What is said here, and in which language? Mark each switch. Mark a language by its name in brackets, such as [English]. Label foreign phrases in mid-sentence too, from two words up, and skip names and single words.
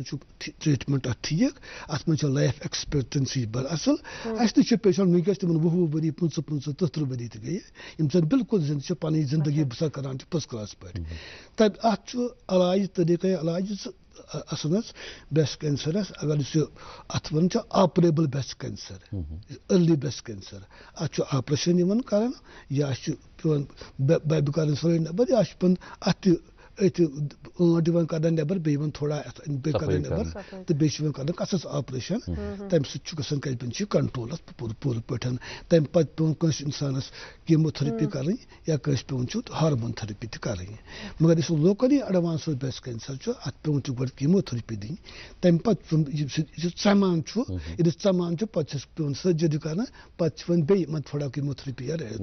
[Kashmiri] چھُ ٹریٹمنٹ اتھ ٹھیٖک اتھ منٛز چھِ [English] life expectancy [Kashmiri] بڑٕ اصل اسہِ تہِ چھِ پیشنٹ وٕنکیٚس تِمن 20 ؤری 25 30 ؤری تہِ گٔیہِ یِم زن بالکل زِندٕ چھِ پنٕنۍ زندگی بسر کران چھِ [English] first class [Kashmiri] پٲٹھۍ تہٕ اتھ چھُ علاج طریقے علاج اصل حظ [English] breast cancers [Kashmiri] اگر أسۍ اتھ ونان چھِ [English] operable breast cancer early breast cancer [Kashmiri] اتھ چھُ آپریشن یِوان کران یا چھُ پیوان بیبہِ کڑٕنۍ سٲرٕے نٮ۪بر یا چھُ پیوان اتھ تہِ أتھۍ ٲنٹ یِوان کڑنہٕ نٮ۪بر بیٚیہِ یِوان تھوڑا بیٚیہِ کڑنہٕ نٮ۪بر تہٕ بیٚیہِ چھُ یِوان کرنہٕ کَسَس آپریشن تَمہِ سۭتۍ چھُ گژھان کَتہِ چھُ کنٹرول اتھ پوٗرٕ پٲٹھۍ تَمہِ پتہٕ پیوان کٲنٛسہِ اِنسانس [English] chemo therapy [Kashmiri] کرٕنۍ یا کٲنٛسہِ پیوان چھُ [English] hormone therapy [Kashmiri] تہِ کرٕنۍ مگر یُس [English] locally advanced breast cancer [Kashmiri] چھُ اتھ پیوان چھُ گۄڈٕ [English] chemo therapy [Kashmiri] دِنۍ تَمہِ پتہٕ یُس ژَمان چھُ ییٚلہِ ژَمان چھُ پتہٕ چھُس پیوان سٔرجری کرنہٕ پتہٕ چھِ وۄنۍ بیٚیہِ یِمن تھوڑا [English] chemo therapy [Kashmiri] یا